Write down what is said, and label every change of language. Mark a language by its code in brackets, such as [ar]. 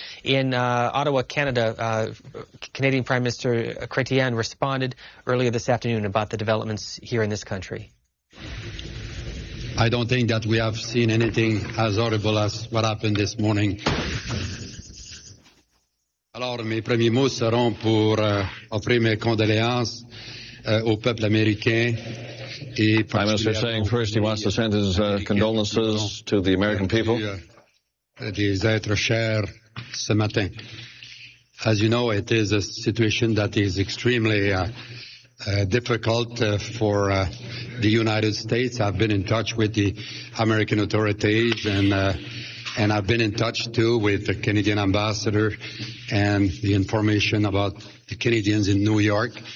[en] In Ottawa, Canada, Canadian Prime Minister Chrétien responded earlier this afternoon about the developments here in this country. I don't think that we have seen anything as horrible as what happened this morning. [fr] Alors, mes premiers mots seront pour offrir mes condoléances au peuple américain. [en] Et Prime Minister saying first he wants to send his condolences to the American people. [fr] Des êtres chers ce matin. [en] As you know, it is a situation that is extremely difficult for the United States. I've been in touch with the American authorities and I've been in touch too with the Canadian ambassador and the information about the Canadians in New York.